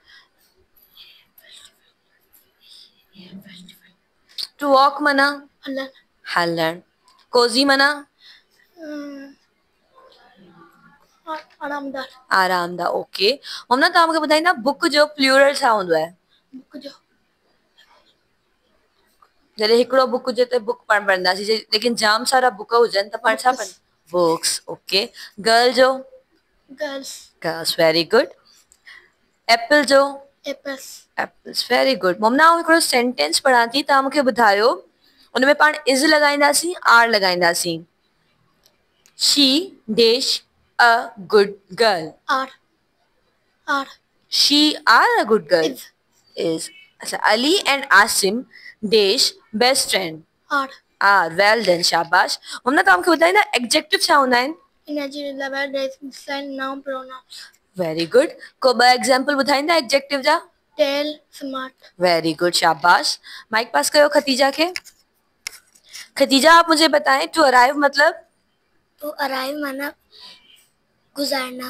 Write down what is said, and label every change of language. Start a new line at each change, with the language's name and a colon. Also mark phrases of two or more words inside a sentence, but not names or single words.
English: to walk mana?
Sindhi: हलन। हलन। कोजी मना? आरामदार। आरामदा, ओके।
Urdu: मोमना, तो मुझे बताइए ना बुक जो
English: plural sound
Urdu: है?
Sindhi: बुक जो जरे हिकड़ो बुक हुजे त बुक पण पढ़ंदासीं, लेकिन जाम सारा बुक हुजनि त पाण छा पढ़? बुक्स, ओके। गर्ल जो? गर्ल्स। गर्ल्स,
English: very good.
Sindhi: एप्पल जो? एप्पल्स।
English: apples, very good.
Sindhi: मोमना, आउं हिकिड़ो सेंटेंस पढ़ां थी, तव्हां मूंखे ॿुधायो उनमें पाण इज़ लॻाईंदासीं, आर लॻाईंदासीं?
English: she dash a good girl. are. are. she are a good girl. is. achha, Ali and Asim dash best friend? आर। are, well done,
Sindhi: शाबाश। मोमना, तव्हां मूंखे ॿुधाईंदा एडजेक्टिव छा हूंदा आहिनि?
English: noun pronouns. very good.
Sindhi: को ॿ एग्जांपल ॿुधाईंदा एडजेक्टिव जा?
English: tall, smart. very good,
Sindhi: शाबाश। माइक पास कयो
Urdu: खतीजा के। खतीजा, आप मुझे बताएं
English: to arrive
Urdu: मतलब?
English: to arrive
Urdu: मतलब गुजारना।